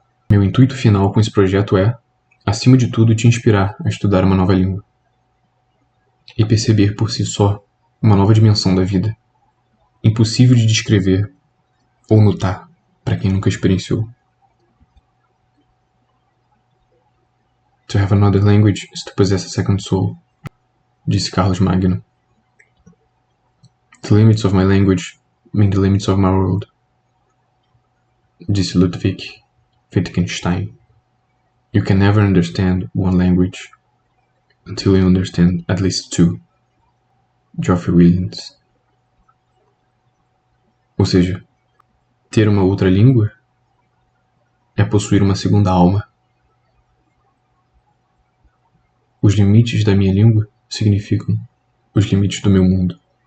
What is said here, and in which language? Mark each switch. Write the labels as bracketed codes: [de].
[pt] Meu intuito final com esse projeto é, acima de tudo, te inspirar a estudar uma nova língua e perceber por si só uma nova dimensão da vida, impossível de descrever ou notar para quem nunca experienciou. [en] To have another language is to possess a second soul, [pt] disse Carlos Magno. [en] The limits of my language mean the limits of my world, [pt] disse Ludwig Wittgenstein. [en] You can never understand one language until you understand at least two, Geoffrey Williams. [pt] Ou seja, ter uma outra língua é possuir uma segunda alma. Os limites da minha língua significam os limites do meu mundo.